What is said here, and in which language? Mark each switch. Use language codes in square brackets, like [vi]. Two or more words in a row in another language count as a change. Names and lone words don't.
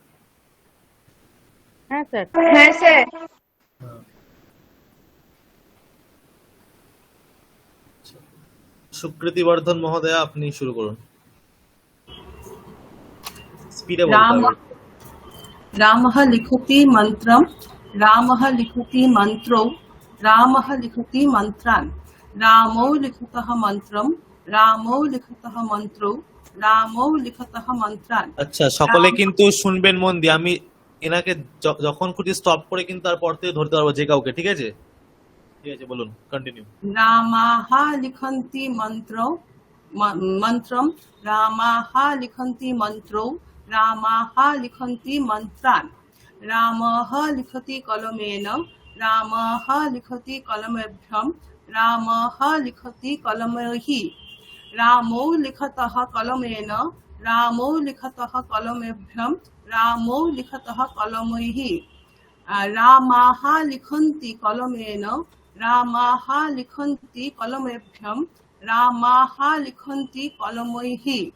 [bn] হ্যাঁ স্যার। হ্যাঁ স্যার। সুকৃতি বর্ধন মহোদয়া আপনি শুরু করুন। স্পিডে বলতে হবে। [sa] रामः लिखति मन्त्रं रामः लिखति मन्त्रौ रामः लिखति मन्त्रान् रामौ लिखतः मन्त्रं रामौ लिखतः मन्त्रौ रामौ लिखतः मन्त्रान्। [bn] আচ্ছা সকলে কিন্তু শুনবেন মন দিয়ে, আমি এনাকে যখন খুঁজি স্টপ করে কিন্তু তারপর থেকে ধরতে পারবো যে কাউকে, ঠিক আছে? ঠিক আছে, বলুন, কন্টিনিউ। [sa] রামাহ লিখন্তি মন্ত্রম রামাহ লিখন্তি মন্ত্রৌ রামাহ লিখন্তি মন্ত্রান রামः লিখতি কলমেন রামः লিখতি কলমেভ্যম রামः লিখতি কলমৈহি রামौ লিখতः কলমেন রামौ লিখতः কলমেভ্যম রামौ লিখতः কলমৈহি রামাः লিখন্তি কলমেন রামাः লিখন্তি কলমেভ্যম রামাः লিখন্তি কলমৈহি